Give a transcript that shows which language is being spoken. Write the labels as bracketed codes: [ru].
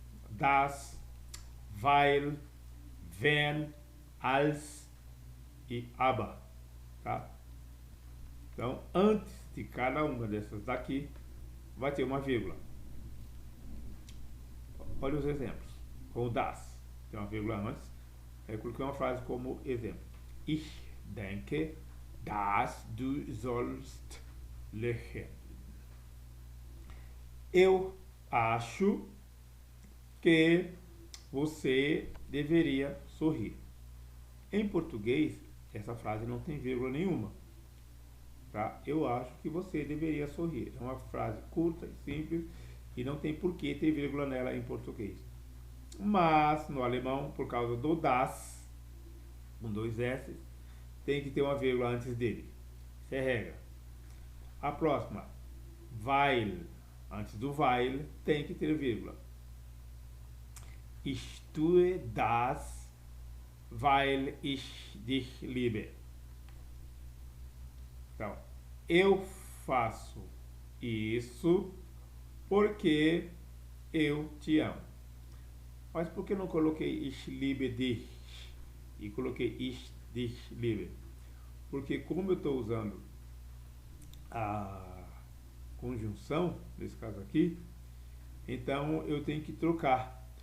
[de] Das, weil, wenn, als e aber. Tá? [pt] Então, antes de cada uma dessas daqui, vai ter uma vírgula. Olha os exemplos. Com o das, tem uma vírgula antes. Aí eu coloquei uma frase como exemplo. [de] Ich denke, dass du sollst lächeln. [pt] Eu acho que você deveria sorrir. Em português, essa frase não tem vírgula nenhuma. Tá? Eu acho que você deveria sorrir. É uma frase curta e simples e não tem por que ter vírgula nela em português. Mas no alemão, por causa do das, com dois S, tem que ter uma vírgula antes dele. Isso é regra. A próxima, weil, antes do weil, tem que ter vírgula. [de] Ich tue das, weil ich dich liebe. [pt] Então, eu faço isso porque eu te amo. Mas por que não coloquei [de] ich liebe dich [pt] e coloquei [de] ich dich liebe? [pt] Porque como eu estou usando a conjunção, nesse caso aqui, então eu tenho que trocar.